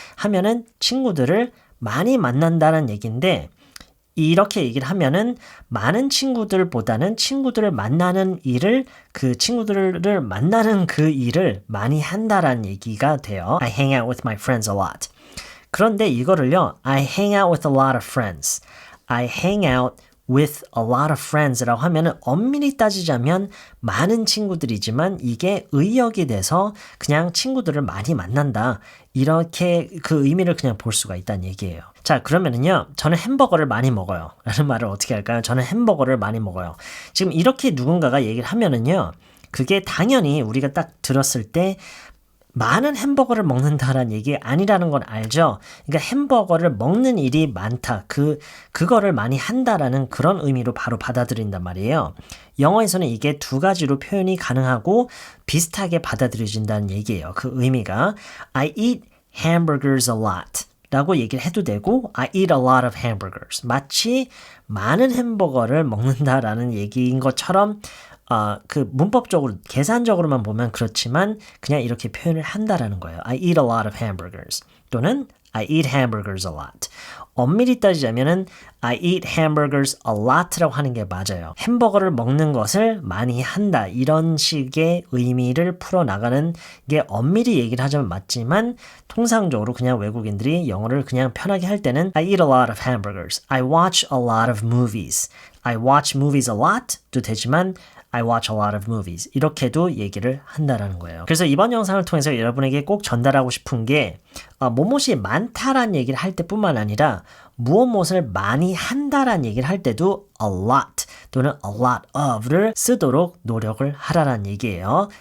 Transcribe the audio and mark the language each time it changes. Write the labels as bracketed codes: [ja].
[ko] 하면은 친구들을 많이 만난다는 얘기인데 이렇게 얘기를 하면은 많은 친구들보다는 친구들을 만나는 일을 그 친구들을 만나는 그 일을 많이 한다라는 얘기가 돼요. [en] I hang out with my friends a lot. [ko] 그런데 이거를요. [en] I hang out with a lot of friends. I hang out with a lot of friends [ko] 라고 하면은 엄밀히 따지자면 많은 친구들이지만 이게 의역이 돼서 그냥 친구들을 많이 만난다. 이렇게 그 의미를 그냥 볼 수가 있다는 얘기예요. 자, 그러면은요. 저는 햄버거를 많이 먹어요. 라는 말을 어떻게 할까요? 저는 햄버거를 많이 먹어요. 지금 이렇게 누군가가 얘기를 하면은요. 그게 당연히 우리가 딱 들었을 때 많은 햄버거를 먹는다라는 얘기 아니라는 건 알죠? 그러니까 햄버거를 먹는 일이 많다. 그거를 많이 한다라는 그런 의미로 바로 받아들인단 말이에요. 영어에서는 이게 두 가지로 표현이 가능하고 비슷하게 받아들여진다는 얘기예요. 그 의미가 [en] I eat hamburgers a lot. [ko] 라고 얘기를 해도 되고 [en] I eat a lot of hamburgers. [ko] 마치 많은 햄버거를 먹는다라는 얘기인 것처럼 그 문법적으로 계산적으로만 보면 그렇지만 그냥 이렇게 표현을 한다라는 거예요. [en] I eat a lot of hamburgers [ko] 또는 [en] I eat hamburgers a lot. [ko] 엄밀히 따지자면은 [en] I eat hamburgers a lot [ko] 라고 하는 게 맞아요. 햄버거를 먹는 것을 많이 한다. 이런 식의 의미를 풀어나가는 게 엄밀히 얘기를 하자면 맞지만 통상적으로 그냥 외국인들이 영어를 그냥 편하게 할 때는 [en] I eat a lot of hamburgers. I watch a lot of movies. I watch movies a lot [ko] 도 되지만 [en] I watch a lot of movies. [ko] 이렇게도 얘기를 한다라는 거예요. 그래서 이번 영상을 통해서 여러분에게 꼭 전달하고 싶은 게 뭐뭇이 많다라는 얘기를 할 때뿐만 아니라 무엇을 많이 한다라는 얘기를 할 때도 a lot 또는 a lot of를 쓰도록 노력을 하라는 얘기예요.